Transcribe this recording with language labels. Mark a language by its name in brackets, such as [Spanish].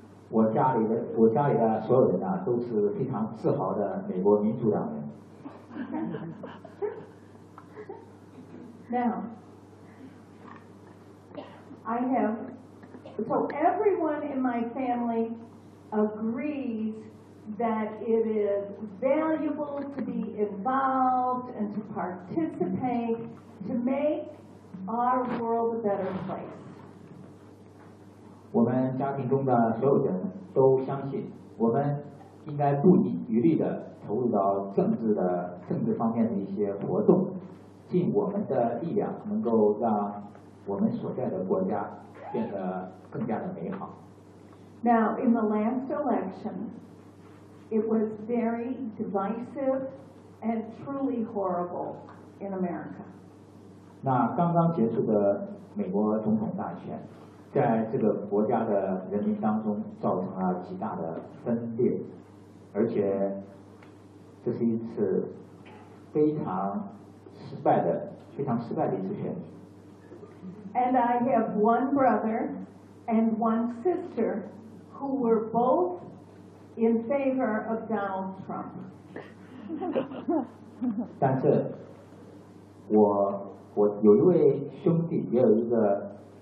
[Chinese] 我家里的所有人啊，都是非常自豪的美国民主党人。 [English] Now, I have, so everyone in my family agrees that it is valuable to be involved and to participate to make our world a better place. [Chinese] 我们家庭中的所有人都相信，我们应该不遗余力地投入到政治方面的一些活动，尽我们的力量，能够让我们所在的国家变得更加的美好。 [English] Now, in the last election, it was very divisive and truly horrible in America. [Chinese] 那刚刚结束的美国总统大选，在这个国家的人民当中造成了极大的分裂，而且这是一次非常失败的、非常失败的一次选举。 [English] And I have one brother and one sister who were both in favor of Donald Trump. [Chinese] 但是我有一位兄弟，也有一个。